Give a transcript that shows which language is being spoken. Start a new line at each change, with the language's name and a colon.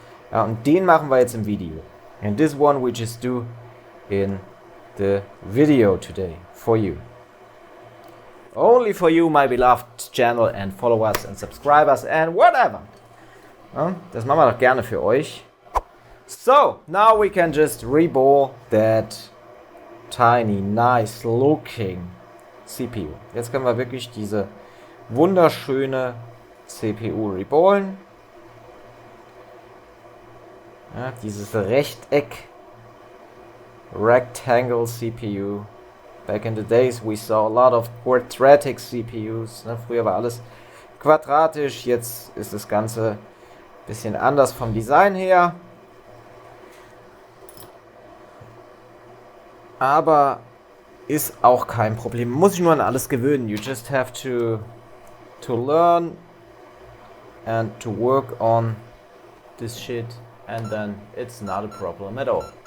German: Ja, und den machen wir jetzt im Video.
English: And this one we just do in the video today for you. Only for you, my beloved channel, and follow us and subscribe us and whatever.
German: Ja, das machen wir doch gerne für euch.
English: So, now we can just reball that tiny, nice looking CPU.
German: Jetzt können wir wirklich diese wunderschöne CPU reballen. Ja, dieses Rechteck Rectangle CPU.
English: Back in the days we saw a lot of quadratic CPUs.
German: Ne? Früher war alles quadratisch, jetzt ist das Ganze ein bisschen anders vom Design her. Aber ist auch kein Problem. Muss ich nur an alles gewöhnen.
English: You just have to learn and to work on this shit and then it's not a problem at all.